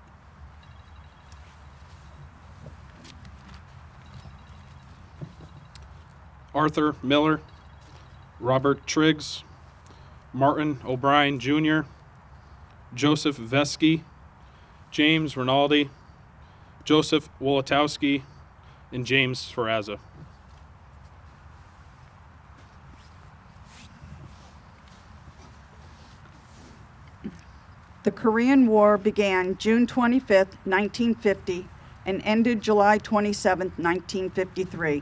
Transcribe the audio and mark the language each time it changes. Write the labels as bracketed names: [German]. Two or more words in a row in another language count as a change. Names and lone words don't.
[English] Arthur Miller, Robert Triggs, Martin O'Brien Jr., Joseph Vesky, James Rinaldi, Joseph Wolotowski, and James Ferrazza. The Korean War began June 25, 1950, and ended July 27, 1953.